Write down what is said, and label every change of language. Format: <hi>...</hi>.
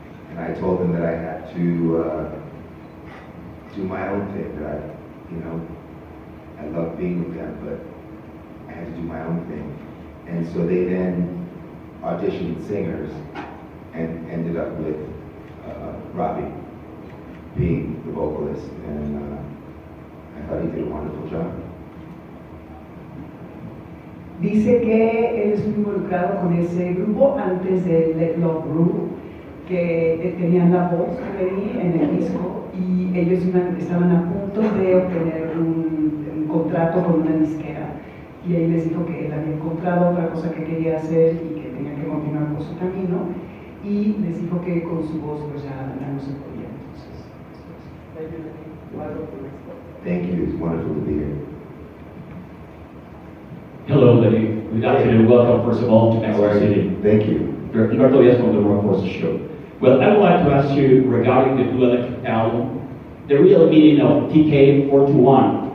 <en>And I told them that I had to do my own thing, that I love being with them, but I had to do my own thing. And so they then auditioned singers and ended up with Robbie being the vocalist, and I thought he did a wonderful job.</en> <es>Dice que él estuvo involucrado con ese grupo antes de Let Love Rule, que tenían la voz en el disco y ellos estaban a punto de obtener un contrato con una disquera, y él les dijo que él había encontrado otra cosa que quería hacer y que tenía que continuar por su camino, y les dijo que con su voz pues ya no se podía. Entonces,</es> <en>Thank you, it's wonderful to be here. Hello, Lenny. Good afternoon. Welcome, first of all, to Mexico City. Thank you. Roberto Díaz from the Workforce Show. Well, I would like to ask you regarding the dual album, the real meaning of TK421.</en>